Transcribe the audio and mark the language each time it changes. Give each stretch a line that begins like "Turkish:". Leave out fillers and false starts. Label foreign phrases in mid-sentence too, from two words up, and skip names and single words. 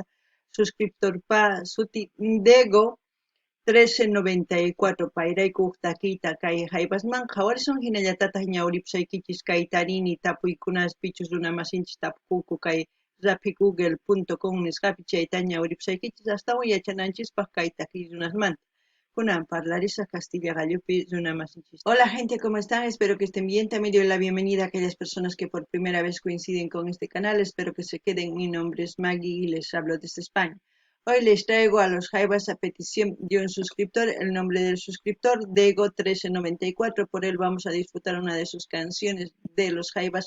Quechua: Suscriptorpa suti Dego 1394 payrayku huk takiyta kay haybasman qhawarishun hinallatataq ñawripusaykichis kay tarini tapuykunaspichus runamasinchis tapukunku kay rapigoogle.com nisqapi chayta ñawripusaykichis astawan yachananchispaq kay takiq runasmanta. Kunan parlarisa Castilla gallupi runamasinchis.
Spanish: Hola gente, ¿cómo están? Espero que estén bien. También doy la bienvenida a aquellas personas que por primera vez coinciden con este canal. Espero que se queden. Mi nombre es Maggie y les hablo desde España. Hoy les traigo a los Jaivas a petición de un suscriptor. El nombre del suscriptor, Dego1394. Por él vamos a disfrutar una de sus canciones de los Jaivas.